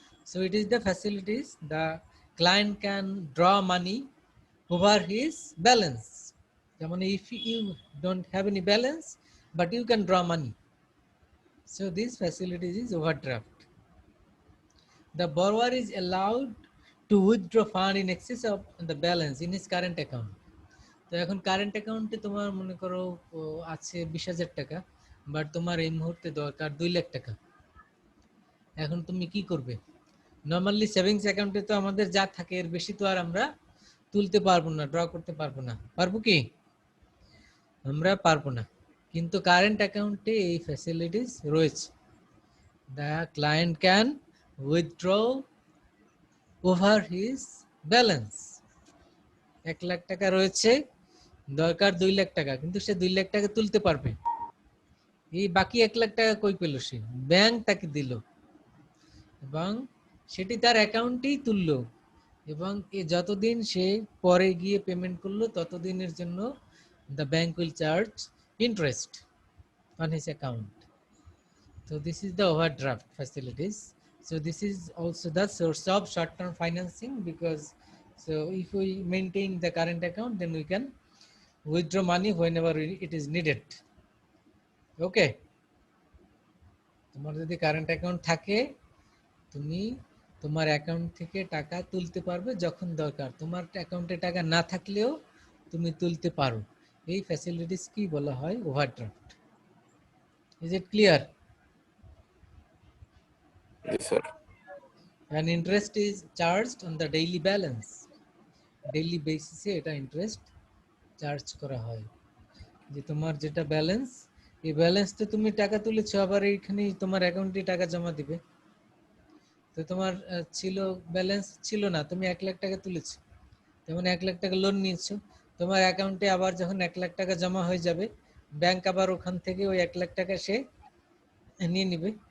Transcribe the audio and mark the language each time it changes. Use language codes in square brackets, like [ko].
[en] So it is the facilities the client can draw money over his balance. If you don't have any balance, but you can draw money. So this facilities is overdraft. The borrower is allowed to withdraw fund in excess of the balance in his current account. [bn] তো এখন current অ্যাকাউন্টে তোমার মনে করো আছে 20,000 টাকা, but তোমার এই মুহূর্তে দরকার 2 লাখ টাকা। এখন তুমি কি করবে? নরমালি সেভিংস অ্যাকাউন্টে তো আমাদের যা থাকে এর বেশি তো আর আমরা তুলতে পারবো না, ড্র করতে পারবো না। পারবো কি? আমরা পারবো না। কিন্তু কারেন্ট অ্যাকাউন্টে এই ফ্যাসিলিটিস রয়েছে। [en] The client can withdraw over his balance। [bn] 1 lakh টাকা রয়েছে, দরকার 2 লাখ টাকা, কিন্তু সে 2 লাখ টাকা তুলতে পারবে। এই বাকি 1 লাখ টাকা কই পেল সে? ব্যাংক তাকে দিল এবং সেটি তার অ্যাকাউন্টেই তুললো, এবং যতদিন সে পরে গিয়ে পেমেন্ট করলো ততদিনের জন্য [en] the bank will charge interest on his account. So this is the overdraft facilities. So this is also the source of short-term financing, because so if we maintain the current account, then we can withdraw money whenever it is needed. [bn] Okay, তোমার যদি current account থাকে, তুমি তোমার account থেকে টাকা তুলতে পারবে যখন দরকার। তোমার অ্যাকাউন্টে টাকা না থাকলেও তুমি তুলতে পারো। এই ফ্যাসিলিটিস কি বলা হয়? Overdraft. [en] Is it clear? Yes, sir. And interest is charged on the daily balance. [bn] Daily বেসিসে এটা ইন্টারেস্ট চার্জ করা হয়। যে তোমার যেটা ব্যালেন্স, এই ব্যালেন্স তো তুমি টাকা তুলেছো, আবার এইখানে তোমার অ্যাকাউন্টে টাকা জমা দিবে। তো তোমার ছিল ব্যালেন্স ছিল না, তুমি 1 লাখ টাকা তুলেছো, যেমন 1 লাখ টাকা লোন নিয়েছো, তোমার অ্যাকাউন্টে আবার যখন 1 লাখ টাকা জমা হয়ে যাবে, ব্যাংক আবার ওখান থেকে ওই 1 লাখ টাকা সে নিয়ে নিবে।